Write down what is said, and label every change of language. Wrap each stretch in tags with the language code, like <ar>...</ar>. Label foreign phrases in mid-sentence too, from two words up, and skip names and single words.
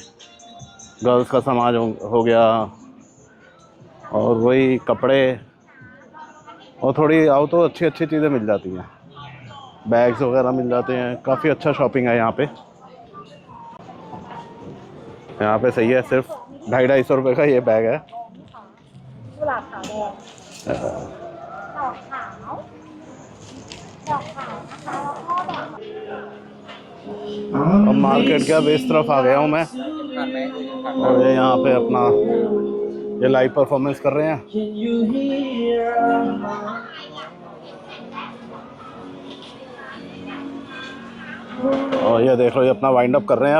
<hi>गर्ल्स का सामान हो गया, और वही कपड़े, और थोड़ी आओ तो अच्छी अच्छी चीज़ें मिल जाती हैं, बैग्स वगैरह मिल जाते हैं। काफ़ी अच्छा शॉपिंग है यहाँ पे। यहाँ पे सही है, सिर्फ 250-250 रुपये का ये बैग है।</hi> <th>กุหลาบขาวแดงดอกขาวดอกขาวนะคะแล้วก็ดอก</th> <hi>अब मार्केट के अब इस तरफ आ गया हूँ मैं, और ये यहाँ पे अपना ये</hi> <en>live performance</en> <hi>कर रहे हैं। और ये देख लो, ये अपना</hi> <en>wind up</en> <hi>कर रहे हैं।</hi>